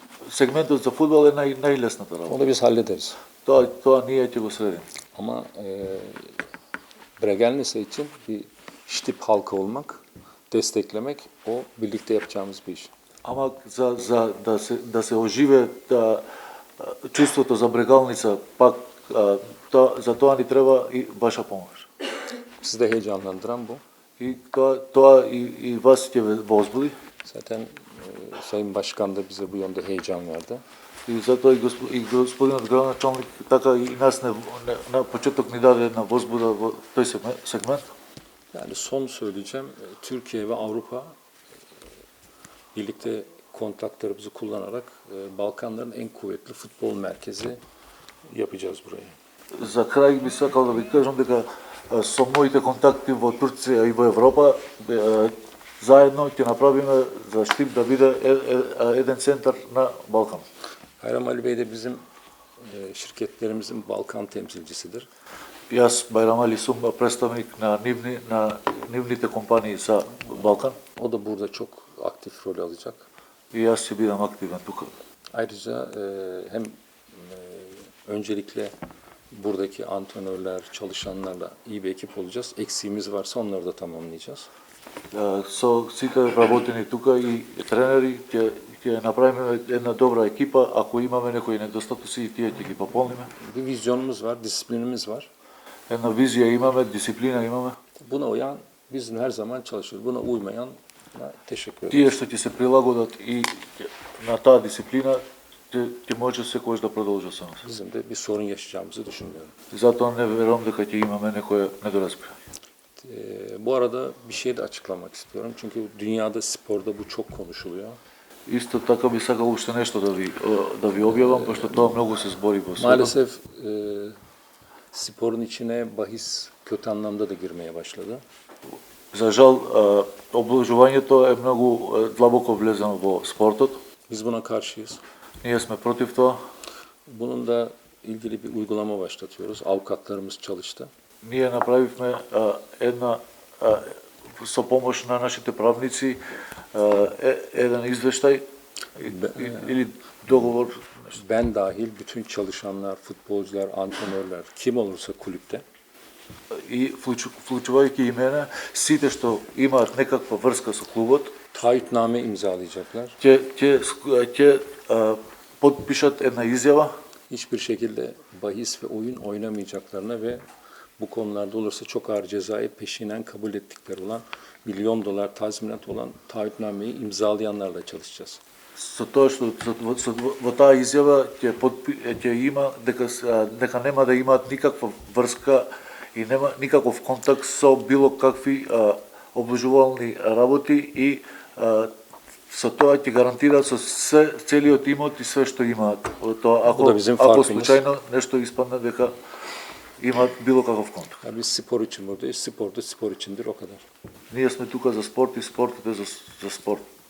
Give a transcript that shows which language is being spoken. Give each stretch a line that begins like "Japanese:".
Macedonian: Сегментот за фудбал е најлесната работа.
Turkish: Onu biz hallederiz.
Macedonian: Тоа ние ќе го средиме.
Turkish: Ama Bregenlise için bir Ştip halkı olmak, desteklemek o birlikte yapacağımız bir iş.
Macedonian: Ама да се оживе чувството за Брегалница, пак за тоа ни треба и ваша помош.
Turkish: Sizi de heyecanlandıran bu.
Macedonian: И тоа и вас ќе ве возбуди.
Turkish: Zaten Sayın Başkan da bize bu yönde heyecan verdi.
Macedonian: И затоа и господинот градоначалник така и нас на почеток ни даде една возбуда во тој сегмент.
Turkish: Yani son söyleyeceğim, Türkiye ve Avrupa birlikte kontaklarımızı kullanarak Balkanların en kuvvetli futbol merkezi yapacağız burayı.
Macedonian: За крај би сакал да ви кажам дека со моите контакти во Турција и во Европа заедно ќе направиме за Штип да биде еден центар на Балкан.
Turkish: Bayram Ali Bey de bizim şirketlerimizin Balkan temsilcisidir.
Macedonian: Јас Байрам Али сум представник на нивните компании за Балкан
Turkish: O da burada çok aktif rol alacak.
Macedonian: и јас ќе бидам активен тука.
Turkish: Ayrıca hem öncelikle buradaki antrenörler, çalışanlarla iyi bir ekip olacağız. Eksiğimiz varsa onları da tamamlayacağız.
Macedonian: Со сите работени тука и тренери ќе направиме една добра екипа, ако имаме некои недостатоци и тие ќе ги пополниме.
Turkish: Bir vizyonumuz var, disiplinimiz var.
Macedonian: Една визија имаме, дисциплина имаме.
Turkish: Buna uyan biz her zaman çalışıyoruz. Buna uymayan teşekkür ederim.
Macedonian: Тие што ќе се прилагодат и на таа дисциплина ќе може секојаш да продолжат со нас.
Turkish: Bizim de bir sorun yaşayacağımızı düşünmüyorum.
Macedonian: Затоа не верувам дека ќе имаме некоја недоразбирање.
Turkish: Bu arada bir şey de açıklamak istiyorum. Çünkü dünyada sporda bu çok konuşuluyor.
Macedonian: Исто така би сакал уште нешто да ви објавам, пошто тоа многу се збори во светот.
Turkish: Maalesef sporun içine bahis kötü anlamda da girmeye başladı.
Macedonian: За жал, обложувањето е многу длабоко влезено во спортот.
Turkish: Biz buna karşıyız.
Macedonian: Ние сме против тоа.
Turkish: Bunun da ilgili bir uygulama başlatıyoruz. Avukatlarımız çalıştı.
Macedonian: Ние направивме една со помош на нашите правници еден извештај или договор.
Turkish: Ben dahil bütün çalışanlar, futbolcular, antrenörler, kim olursa kulüpte
Macedonian: И вклучувајќи и мене, сите што имаат некаква врска со клубот,
Turkish: taahhütname imzalayacaklar.
Macedonian: ќе подпишат една изјава Hiçbir şekilde bahis ve oyun oynamayacaklarına ve bu konularda olursa çok ağır cezayı peşinen kabul ettikleri olan milyon dolar tazminat olan taahhütnameyi imzalayanlarla çalışacağız. со тоа што во таа изјава ќе има дека нема да имаат никаква врска и нема никаков контакт со било какви обложувални работи и со тоа ќе гарантираат со целиот имот и све што имаат. Тоа ако случајно нешто испадне дека имаат било каков контакт.
Turkish: Yani biz spor için buradayız. Spor da spor içindir o kadar.
Macedonian: Ние сме тука за спорт и спортот е за спорт.